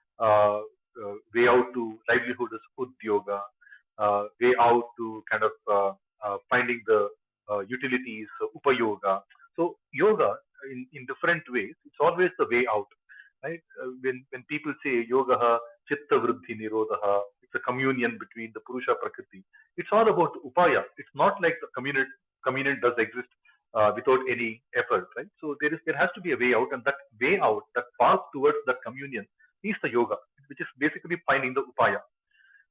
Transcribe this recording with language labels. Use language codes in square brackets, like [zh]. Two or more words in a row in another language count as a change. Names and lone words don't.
[en] Way out to livelihood is udyoga, way out to kind of finding the utilities, upayoga. So yoga in different ways, it's always the way out, right? When people say [sa] yoga chitta vriddhi nirodha, [en] it's a communion between the [sa] Purusha Prakriti. [en] It's all about upaya. It's not like the communion does exist without any effort, right? So there has to be a way out, and that way out, that path towards that communion is the yoga, which is basically finding the upaya.